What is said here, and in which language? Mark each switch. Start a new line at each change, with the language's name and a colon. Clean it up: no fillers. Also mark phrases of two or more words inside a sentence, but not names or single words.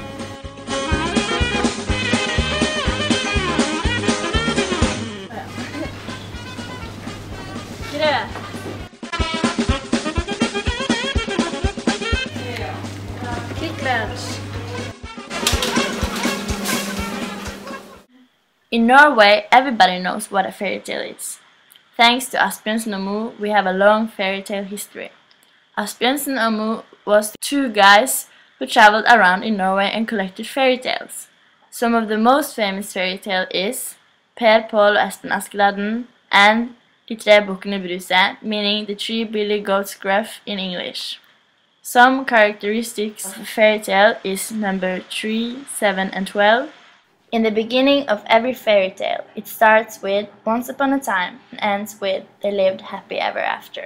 Norwegian: Grøt.
English: Quick lunch. In Norway, everybody knows what a fairy tale is. Thanks to Asbjørnsen og Moe, we have a long fairy tale history. Asbjørnsen og Moe was two guys who traveled around in Norway and collected fairy tales. Some of the most famous fairy tale is Per, Pål og Espen Askeladden and De tre bukkene Bruse, meaning the three billy goats gruff in English. Some characteristics of a fairy tale is number 3, 7 and 12. In the beginning of every fairy tale, it starts with once upon a time and ends with they lived happy ever after.